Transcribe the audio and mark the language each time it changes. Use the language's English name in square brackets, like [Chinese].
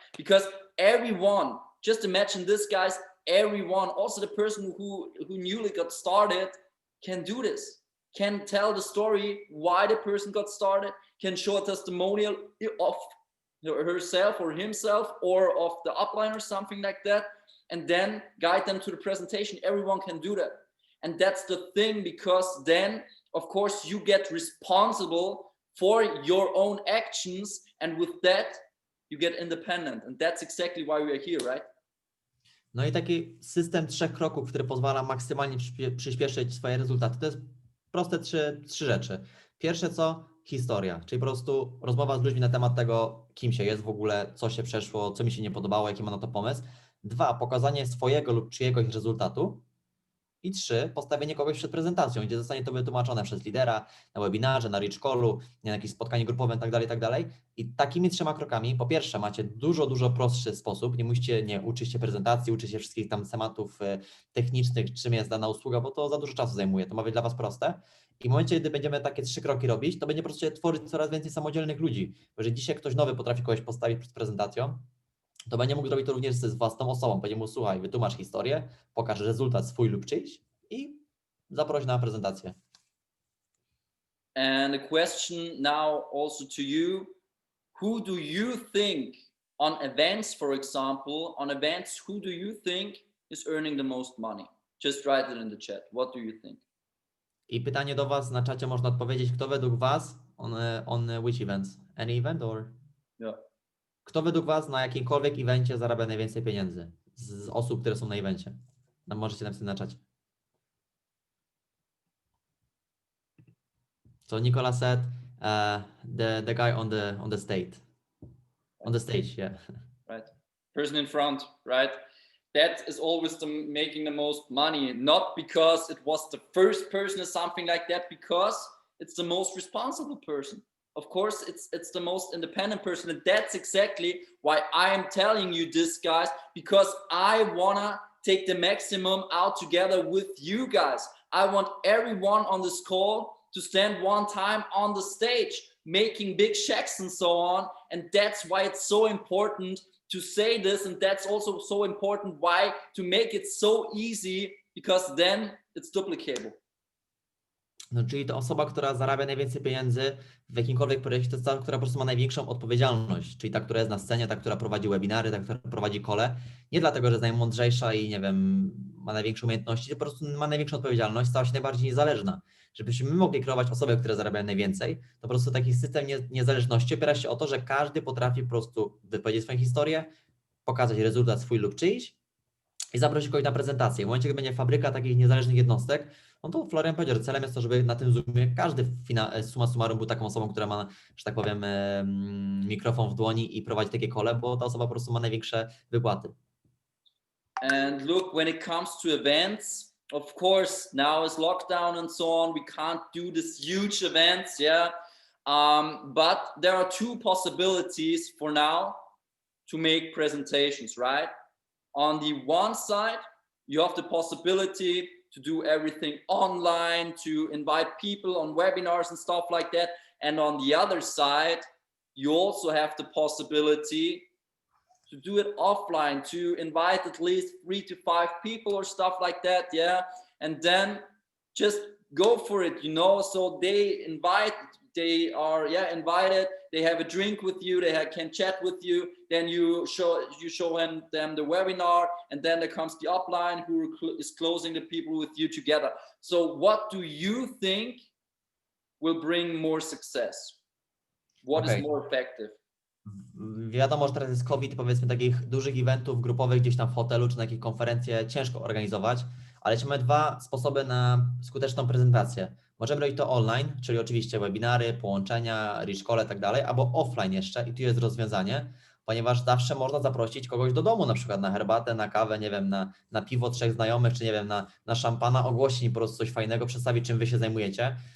[English] Because everyone, just imagine this, guys, everyone, also the person who newly got started can do this, can tell the story why the person got started, can show a testimonial of herself or himself or of the upline or something like that, and then guide them to the presentation. Everyone can do that. And that's the thing, because then, of course, you get responsible for your own actions, and with that, you get independent. And that's exactly why we are here, right? [Polish] No i taki system 3 kroków, który pozwala maksymalnie przyspieszyć swoje rezultaty. To jest proste trzy rzeczy. Pierwsze co? Historia, czyli po prostu rozmowa z ludźmi na temat tego, kim się jest w ogóle, co się przeszło, co mi się nie podobało, jaki ma na to pomysł. 2, pokazanie swojego lub czyjegoś rezultatu. I 3, postawienie kogoś przed prezentacją, gdzie zostanie to wytłumaczone przez lidera na webinarze, na Leadershicallu, na jakimś spotkaniu grupowym, tak dalej. I takimi 3 krokami, po pierwsze macie dużo prostszy sposób, nie musicie uczyć się prezentacji, uczyć się wszystkich tam tematów technicznych, czym jest dana usługa, bo to za dużo czasu zajmuje, to ma być dla Was proste. I w momencie, gdy będziemy takie 3 kroki robić, to będzie po prostu tworzyć coraz więcej samodzielnych ludzi. Bo jeżeli dzisiaj ktoś nowy potrafi kogoś postawić przed prezentacją, to będzie mógł zrobić to również z własną osobą. Będzie mógł, słuchaj, wytłumacz historię, pokaż rezultat swój lub czyjś i zaproś na prezentację. [English] And a question now also to you, who do you think on events, for example, who do you think is earning the most money? Just write it in the chat. What do you think? [Polish] I pytanie do Was na czacie można odpowiedzieć, kto według Was [English] on which events? Any event or? Yeah. [Polish] Kto według Was na jakimkolwiek evencie zarabia najwięcej pieniędzy z osób, które są na evencie? Możecie napisać na czacie. [English] So Nicola said the guy on the stage. On the stage, yeah. Right. Person in front, right? That is always making the most money, not because it was the first person or something like that, because it's the most responsible person. of course it's the most independent person, and that's exactly why I am telling you this, guys, because I wanna take the maximum out together with you guys. I want everyone on this call to stand one time on the stage making big checks and so on, and that's why it's so important to say this, and that's also so important why to make it so easy, because then it's duplicable. [Polish] No, czyli to osoba, która zarabia najwięcej pieniędzy w jakimkolwiek projekcie, to jest ta, która po prostu ma największą odpowiedzialność, czyli ta, która jest na scenie, ta, która prowadzi webinary, ta, która prowadzi kole, nie dlatego, że jest najmądrzejsza i nie wiem, ma największe umiejętności, tylko po prostu ma największą odpowiedzialność, stała się najbardziej niezależna. Żebyśmy my mogli kreować osoby, które zarabiają najwięcej, to po prostu taki system niezależności opiera się o to, że każdy potrafi po prostu wypowiedzieć swoją historię, pokazać rezultat swój lub czyjś i zaprosić kogoś na prezentację. W momencie, gdy będzie fabryka takich niezależnych jednostek, no to Florian powiedział, że celem jest to, żeby na tym Zoomie każdy summa summarum był taką osobą, która ma, że tak powiem, mikrofon w dłoni i prowadzi takie kole, bo ta osoba po prostu ma największe wypłaty. [English] And look, when it comes to events, of course, now is lockdown and so on, we can't do this huge events, yeah. But there are two possibilities for now to make presentations, right? On the one side, you have the possibility to do everything online, to invite people on webinars and stuff like that. And on the other side, you also have the possibility to do it offline, to invite at least 3 to 5 people or stuff like that, yeah. And then just go for it, you know. So they are invited, they have a drink with you, they can chat with you, then you show them the webinar, and then there comes the upline who is closing the people with you together. So what do you think will bring more success? What is more effective? [Polish] Wiadomo, że teraz jest COVID, powiedzmy takich dużych eventów grupowych gdzieś tam w hotelu czy na jakieś konferencje ciężko organizować, ale mamy dwa sposoby na skuteczną prezentację. Możemy robić to online, czyli oczywiście webinary, połączenia, rich call i tak dalej, albo offline jeszcze i tu jest rozwiązanie, ponieważ zawsze można zaprosić kogoś do domu, na przykład na herbatę, na kawę, nie wiem, na piwo 3 znajomych, czy nie wiem, na szampana, ogłosić im po prostu coś fajnego, przedstawić czym Wy się zajmujecie.